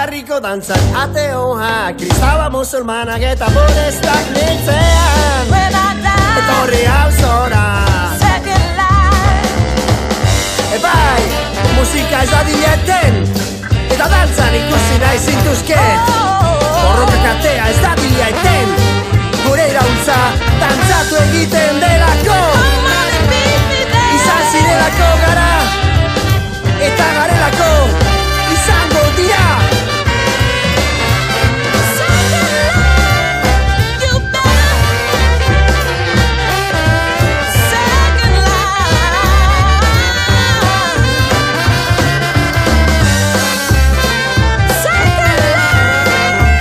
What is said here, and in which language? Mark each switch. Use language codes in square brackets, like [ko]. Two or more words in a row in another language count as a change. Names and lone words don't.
[eu] Jaiko dantzan ateoa, kristaba musulmanak eta budistak nintzean. [en] When I die, [eu] Etorri hau zora. [en] second life. [eu] Bai, musika ez dadila eten, eta dantzan ikusi nahi zintuzket. Borroka katea ez dadila eten, gure iraultza dantzatu egiten delako. [en] Come on and beat me there. [eu] Izan zirelako gara, eta garelako izango dira. [en] Second life, you better. Second life. Second life.